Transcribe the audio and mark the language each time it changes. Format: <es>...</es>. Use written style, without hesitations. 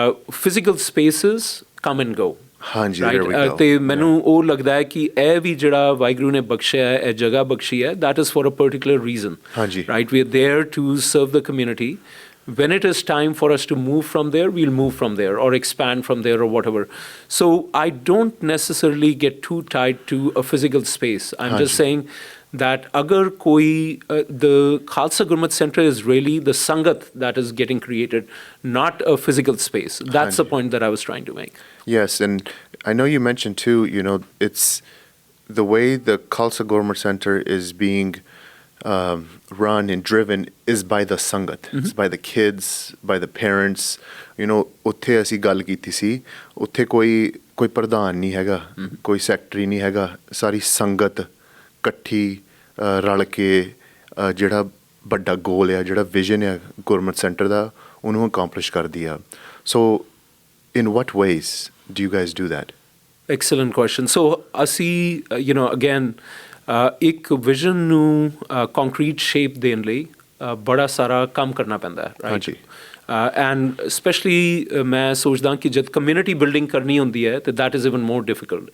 <en>Physical spaces come and go. Right?</en> <pa>ਤੇ ਮੈਨੂੰ ਉਹ ਲੱਗਦਾ ਹੈ ਕਿ ਇਹ ਵੀ ਜਿਹੜਾ ਵਾਹਿਗੁਰੂ ਨੇ ਬਖਸ਼ਿਆ ਹੈ ਇਹ ਜਗ੍ਹਾ ਬਖਸ਼ੀ ਹੈ</pa> <en>that is for a particular reason, right? We are there to serve the community. When it is time for us to move from there, we'll move from there or expand from there or whatever. So I don't necessarily get too tied to a physical space. I'm just saying that</en> <pa>agar koi,</pa> <en>the Khalsa Gurmat Center is really the Sangat that is getting created, not a physical space. That's the point that I was trying to make. Yes, and I know you mentioned too, it's the way the Khalsa Gurmat Center is being run and driven is by the Sangat. It's by the kids, by the parents. You know,</en> <pa>ਉੱਥੇ ਅਸੀਂ ਗੱਲ ਕੀਤੀ ਸੀ, ਉੱਥੇ ਕੋਈ ਪ੍ਰਧਾਨ ਨਹੀਂ ਹੈਗਾ, ਕੋਈ ਸੈਕਟਰੀ ਨਹੀਂ ਹੈਗਾ, ਸਾਰੀ ਸੰਗਤ ਇਕੱਠੀ ਰਲ ਕੇ ਜਿਹੜਾ ਵੱਡਾ ਗੋਲ ਆ, ਜਿਹੜਾ ਵਿਜ਼ਨ ਆ ਗੁਰਮਤ ਸੈਂਟਰ ਦਾ, ਉਹਨੂੰ ਅਕੰਪਲਿਸ਼ ਕਰਦੀ ਆ.</pa> <en>So in what ways do you guys do that? Excellent question.</en> <pa>So ਅਸੀਂ again ਇੱਕ ਵਿਜ਼ਨ ਨੂੰ ਕੰਕਰੀਟ ਸ਼ੇਪ ਦੇਣ ਲਈ ਬੜਾ ਸਾਰਾ ਕੰਮ ਕਰਨਾ ਪੈਂਦਾ ਹੈ, ਰਾਈਟ? ਐਂਡ ਸਪੈਸ਼ਲੀ ਮੈਂ ਸੋਚਦਾ ਕਿ ਜਦ ਕਮਿਊਨਿਟੀ ਬਿਲਡਿੰਗ ਕਰਨੀ ਹੁੰਦੀ ਹੈ ਤੇ</pa> <en>That is even more difficult.</en>